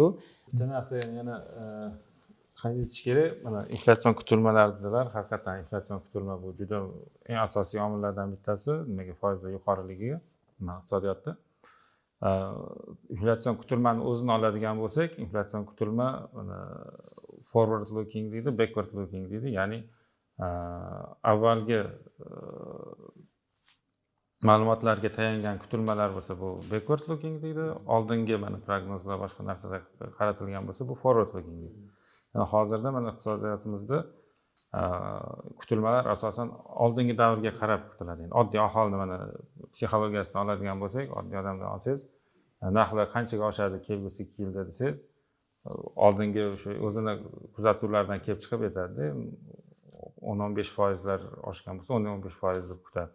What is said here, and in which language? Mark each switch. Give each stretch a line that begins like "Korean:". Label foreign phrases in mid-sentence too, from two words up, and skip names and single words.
Uzbek: Bitta narsa yana qayd etish kerak, mana inflyatsion kutilmalar dedilar. Haqiqatan inflyatsion kutilma bu juda eng asosiy omillardan bittasi, nimaga foizlar yuqoriligiga iqtisodiyotda. Inflyatsion kutilmani o'zini oladigan bo'lsak, inflyatsion kutilma
English: forward looking
Uzbek: deydi,
English: backward looking
Uzbek: deydi. Ya'ni avvalgi ma'lumotlarga tayangan kutilmalar bo'lsa, bu
English: backward looking
Uzbek: deydi. Oldingi mana prognozlar, boshqa narsalar qaratilgan bo'lsa, bu
English: forward looking
Uzbek: deydi. Yani hozirda mana iqtisodiyotimizda kutilmalar asosan oldingi davrga qarab kutiladi. Yani oddiy aholini mana psixologiyasidan oladigan bo'lsak, oddiy odamdan olsangiz, narxlar qanchaga oshadi kelgusi 2 yilda desangiz, oldingi o'sha o'zini kuzatuvlardan kelib chiqib aytadi, 10-15% oshgan bo'lsa, 10-15% deb kutadi.